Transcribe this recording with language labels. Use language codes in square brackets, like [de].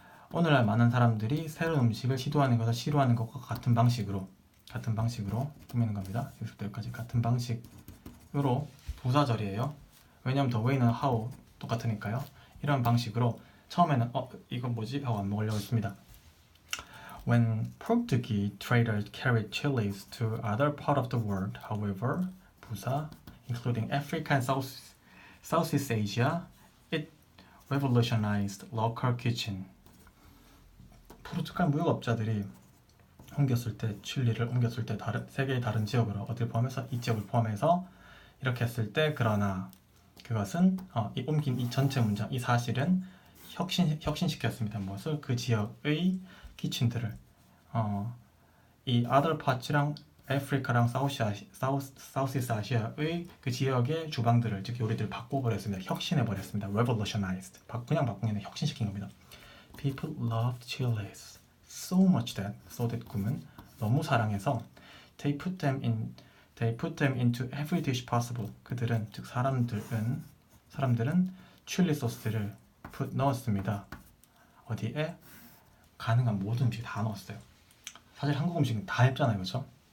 [ko] 오늘날 많은 사람들이 새로운 음식을 시도하는 것을 싫어하는 것과 같은 방식으로 꾸미는 겁니다. 여기서부터 여기까지 같은 방식으로 부사절이에요. 왜냐하면 the way는 how 똑같으니까요. 이런 방식으로 처음에는 이거 뭐지? 하고 안 먹으려고 했습니다. [en] When Portuguese traders carried chilies to other parts of the world, however, 부사, including Africa and Southeast Asia, it revolutionized local kitchen. [ko] 포르투갈 무역업자들이 칠리를 옮겼을 때 세계의 다른 지역으로 어딜 포함해서 이 지역을 포함해서 이렇게 했을 때 그러나 그것은 이 옮긴 이 전체 문장 이 사실은 혁신시켰습니다. 무엇을? 그 지역의 키친들을 이 other parts랑 아프리카랑 사우스이스트 아시아의 그 지역의 주방들을 즉 요리들을 바꿔버렸습니다. 혁신해버렸습니다. revolutionized. 그냥 바꾼 게 아니라 혁신시킨 겁니다. [en] People loved chilies so much that [ko] 꿈은 너무 사랑해서 [en] they put them into every dish possible. [ko] 그들은 즉 사람들은 칠리 소스를 넣었습니다. 어디에? 가능한 모든 음식에 다 넣었어요. 사실 한국 음식은 다 했잖아요, 그렇죠?